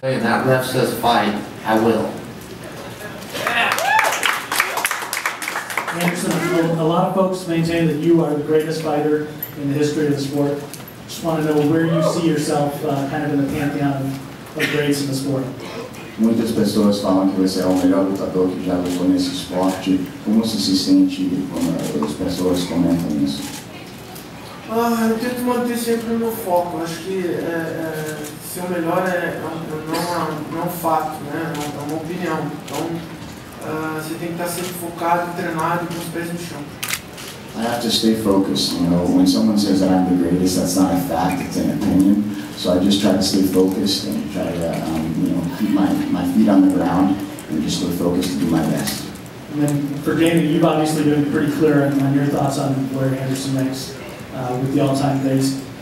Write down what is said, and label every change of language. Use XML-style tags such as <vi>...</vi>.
<en>And that ref says fight, I will. Anderson, a lot of folks maintain that you are the greatest fighter in the history of the sport. Just want to know where you see yourself kind of in the pantheon of greats in the sport.</en> <pt>Muitas pessoas falam que você é o melhor lutador que já lutou nesse esporte. Como você se sente quando as pessoas comentam isso? Eu tento manter sempre o meu foco. Acho que ser o melhor não é um fato, né? É uma opinião. Então, você tem que estar sempre focado, treinado e com os pés no chão.</pt> <en>I have to stay focused. When someone says that I'm the greatest, that's not a fact, it's an opinion. So I just try to stay focused and try to, keep my feet on the ground and just stay focused to do my best. And then for Dana, you've obviously been pretty clear on your thoughts on where Anderson ranks with the all-time greats.</en>